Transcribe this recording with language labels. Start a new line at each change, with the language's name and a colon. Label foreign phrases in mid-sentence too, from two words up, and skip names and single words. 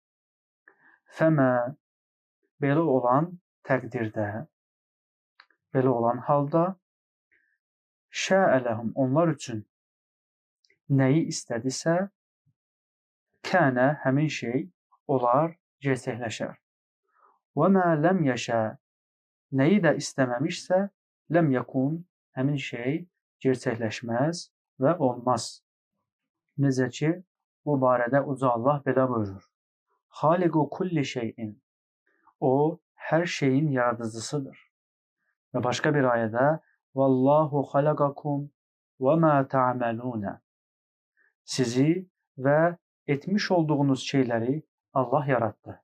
Azerbaijani: Fəmə belə olan təqdirdə, belə olan halda, şəələhum onlar üçün nəyi istədisə, kənə həmin şey olar, gerçəkləşər.
Arabic: وما لم يشأ
Azerbaijani: nəyi də istəməmişsə,
Arabic: لم يكن
Azerbaijani: həmin şey gerçəkləşməz və olmaz. Necə ki, bu barədə Uca Allah belə buyurur.
Arabic: خالق كل شيء.
Turkish: O her şeyin yaratıcısıdır. Ve başka bir ayette
Arabic: والله خلقكم وما تعملون.
Turkish: Sizi ve etmiş olduğunuz şeyleri Allah yarattı.